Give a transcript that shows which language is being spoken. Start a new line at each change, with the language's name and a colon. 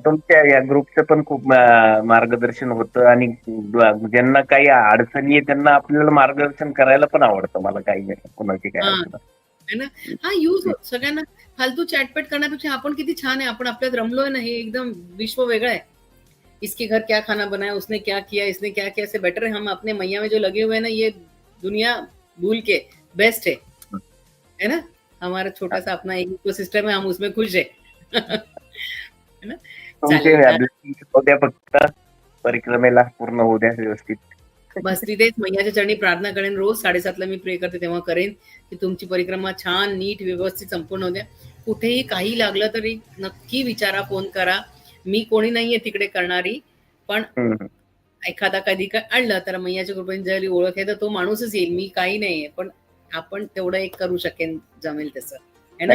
Marathi: तुमच्या या ग्रुपचं पण खूप मार्गदर्शन होतं, आणि ज्यांना काही अडचणी आहे त्यांना आपल्याला मार्गदर्शन करायला पण आवडतं मला, काही नाही कोणाची काय हां, अडचण.
Hindi: है ना?
Marathi: हां, यूज होत सगळ्यांना, फालतू चॅटपॅट करण्यापेक्षा आपण किती छान आहे, आपण आपल्यात रमलोय ना, हे एकदम विश्व वेगळं है.
Hindi: इसके घर क्या खाना बनाया, उसने क्या किया, इसने क्या किया, इससे बेटर है हम अपने मैया में जो लगे हुए हैं ना, ये दुनिया भूल के बेस्ट है ना? हमारा छोटा-सा अपना एक इकोसिस्टम है, हम उसमें खुश है. है ना?
Marathi: तुमचे चालेल. blessings होऊ द्या, फक्त परिक्रमेला पूर्ण होऊ द्या व्यवस्थित. बस तिथेच मैयाच्या चरणी प्रार्थना करेन, रोज 7:30ला मी प्रे करते तेव्हा करेन, की तुमची परिक्रमा छान, नीट, व्यवस्थित संपूर्ण होऊ द्या. कुठेही काही लागलं तरी नक्की विचारा, फोन करा. मी कोणी नाहीये तिकडे करणारी, पण हम्म. एखादा कधी काय आणलं तर मैयाच्या कृपेने जरी ओळख आहे तर तो माणूसच येईल, मी काही नाहीये, पण आपण तेवढं एक करू शकेन, जमेल तसं,
Hindi: है ना?